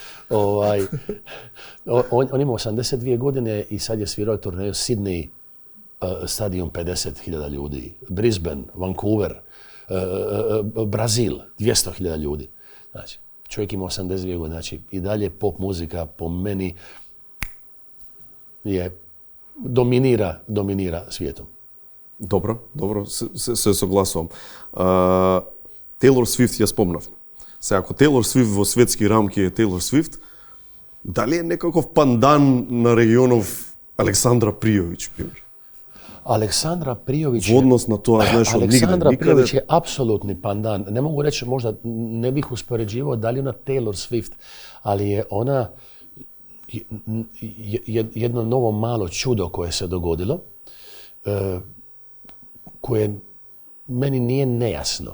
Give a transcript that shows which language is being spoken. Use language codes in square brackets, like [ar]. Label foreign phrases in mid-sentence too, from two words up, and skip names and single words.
[hr] On ima 82 godine i sad je svirao turneju Sydney, stadion 50.000 ljudi, Brisbane, Vancouver, Brazil, 200.000 ljudi. Znači, čovjek ima 82 godine. Znači, i dalje pop muzika po meni je dominira svijetom. Dobro, [mk] се согласувам. Тейлор Свифт ја спомнав. Се ако Тейлор Свифт во светски рамки е Тейлор Свифт, дали е некаков пандан на регионов Александра Пријовиќ, пример? Aleksandra Prijović Во однос на тоа, знаеш, од Aleksandra никаде. [hr] Prijović je apsolutni pandan. Ne mogu reći, možda ne bih uspoređivao da li ona Taylor Swift, ali je ona jedno novo malo čudo koje se dogodilo. koje meni nije nejasno.